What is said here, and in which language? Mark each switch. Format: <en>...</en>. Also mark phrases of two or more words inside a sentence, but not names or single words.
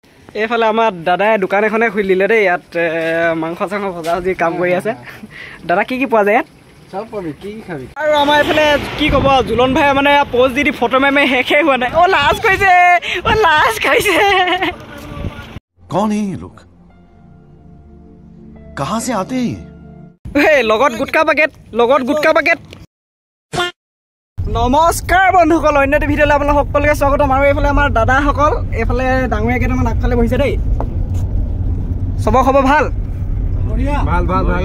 <as>এইফালে আমাৰ দাদাই দোকান এখনে খুলি দিলে দেই। ইয়াত মাংস চাংস ভজা ভজি কাম কৰি আছে। দাদা কি পোৱা যায় ইয়াত? সব পাবি, কি খাবি? আৰু আমাৰ এইফালে কি ক'ব, জুলন ভাই মানে পোষ্ট দি ফটো মাৰি শেষেই হোৱা নাই। লাজ কৰিছে, লাজ খাইছে।</as> <hi>कौन है ये लोग? कहां से आते हैं?</hi> <as>লগত গুটকা পেকেট। নমস্কাৰ বন্ধুসকল, অন্য এটা ভিডিঅ'লৈ আপোনালোক সকলোকে স্বাগতম। আৰু এইফালে আমাৰ দাদাসকল এইফালে ডাঙৰীয়া কেইটামান আগফালে বহিছে দেই। চবৰ খবৰ ভাল? ভাল।</as>